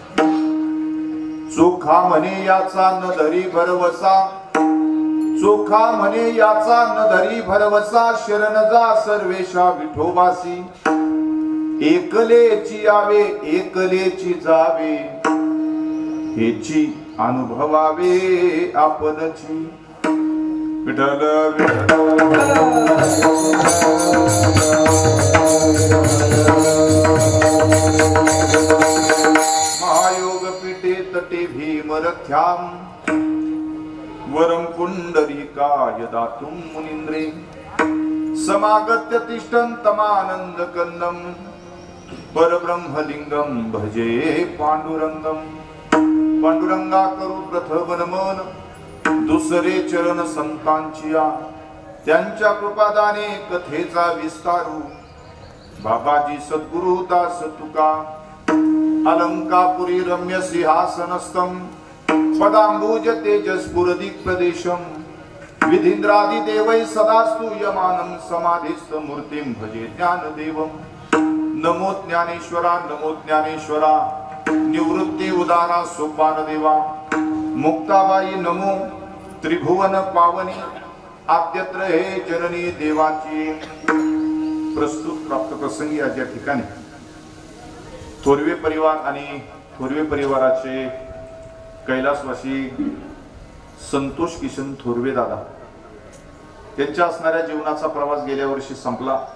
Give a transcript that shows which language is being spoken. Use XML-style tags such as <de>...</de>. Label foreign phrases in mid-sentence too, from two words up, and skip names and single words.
<mr>चोखा म्हणे याचा न धरी भरवसा, चोखा म्हणे याचा न धरी भरवसा, शरण जा सर्वेशा विठोबासी। एकलेची यावे एकलेची जावे, हेची अनुभवावे आपणची।</mr> <sa>विठ्ठल महायोग पीठे तटे भीमरथ्याम, वरम पुंडरीकाय दातुं मुनींद्रे। समागत्य तिष्ठन्तमानंद कंदम, परब्रह्मलिंगम भजे पांडुरंगम।</sa> <mr>पांडुरंगा करू प्रथम नमन, दुसरे चरण संतांचिया, त्यांच्या कृपादाने कथेचा विस्तारू। बाबाजी सद्गुरु दास तुका,</mr> <sa>अलंकापुरी रम्य सिंहासनस्थम, पदांबुज तेजस्फुरदिक प्रदेशम। विधींद्रादि देवै सदा स्तूयमानं, समाधिस्थ मूर्तिं भजे ज्ञानदेवम्।</sa> <mr>नमो ज्ञानेश्वरा नमो ज्ञानेश्वरा, निवृत्ती उदारा सोपान देवा। मुक्ताबाई नमो त्रिभुवन पावनी, आद्यत्र हे जननी देवाची। प्रस्तुत प्राप्त प्रसंगी आज या ठिकाणी थोरवे परिवार आणि थोरवे परिवाराचे कैलासवासी संतोष किशन थोरवे दादा, त्यांच्या असणाऱ्या जीवनाचा प्रवास गेल्या वर्षी संपला।</mr>